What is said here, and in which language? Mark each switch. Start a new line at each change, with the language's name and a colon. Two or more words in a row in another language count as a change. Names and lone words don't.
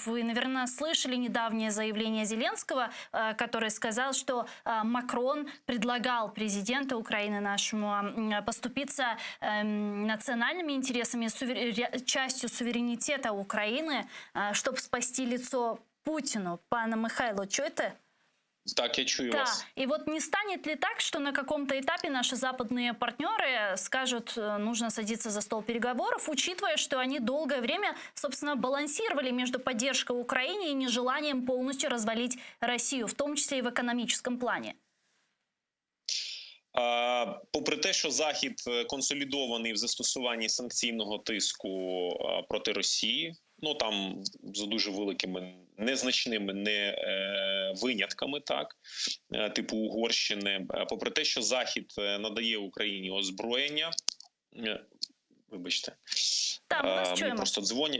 Russian: Вы, наверное, слышали недавнее заявление Зеленского, который сказал, что Макрон предлагал президенту Украины нашему поступиться национальными интересами, частью суверенитета Украины, чтобы спасти лицо Путину.
Ukrainian: Пане Михайло, чуєте? Так, я чую вас.
Russian: И вот не станет ли так, что на каком-то этапе наши западные партнеры скажут, нужно садиться за стол переговоров, учитывая, что они долгое время, собственно, балансировали между поддержкой Украине и нежеланием полностью развалить Россию, в том числе и в экономическом плане?
Ukrainian: Попри те, що Захід консолідований в застосуванні санкційного тиску проти Росії, ну там за дуже великими незначними винятками, так, типу Угорщини, попри те, що Захід надає Україні озброєння, вибачте, мені просто дзвонять.